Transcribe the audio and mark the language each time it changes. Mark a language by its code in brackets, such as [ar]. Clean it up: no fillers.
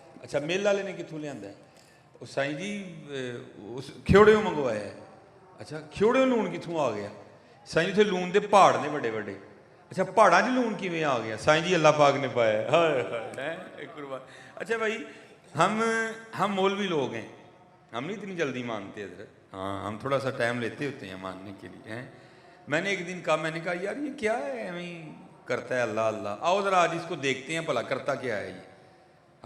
[pa] اچھا مل والے نے کتوں لے آندا ہے؟ اور سائیں جی اس کھیوڑیوں منگوایا ہے. اچھا کھیوڑیوں لون کتوں آ گیا؟ سائیں جی اتنے لون دے پہاڑ نے بڑے بڑے. اچھا پہاڑاں 'چ لون کیویں آ گیا؟ سائیں جی اللہ پاک نے پایا. [ur] اچھا بھائی ہم مولوی لوگ ہیں, ہم نہیں اتنی جلدی مانتے حضرت, ہاں ہم تھوڑا سا ٹائم لیتے ہوتے ہیں ماننے کے لیے. میں نے ایک دن کہا, میں نے کہا یار یہ کیا ہے ایویں کرتا ہے اللہ اللہ, آؤ ذرا آج اس کو دیکھتے ہیں بھلا کرتا کیا ہے یہ.